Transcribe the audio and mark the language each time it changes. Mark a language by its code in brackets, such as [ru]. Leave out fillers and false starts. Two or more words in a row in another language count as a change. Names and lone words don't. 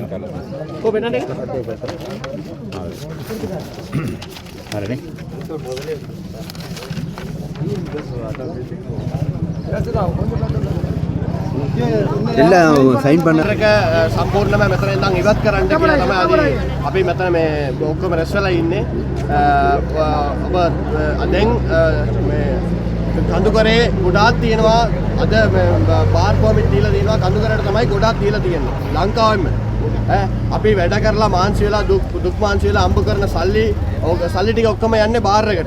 [id] Kok benar deh? Ada nih. [ta] எல்லாம் சைன் பண்ண [si] සම්පූර්ණයෙන්ම මෙතන ඉඳන් ඉවත් කරන්න කියලා තමයි අපි මෙතන මේ ඔක්කොම රැස් වෙලා ඉන්නේ. ඔබ දැන් මේ කඳුකරේ ගොඩාක් තියෙනවා. අද [en] bar permit [si] දීලා තියෙනවා. කඳුකරේට තමයි ගොඩාක් දීලා තියෙන්නේ ලංකාවෙම. අපි වැඩ කරලා මාන්සි වෙලා දුක් මාන්සි වෙලා අම්බ කරන සල්ලි ටික ඔක්කොම යන්නේ බාර් එකට.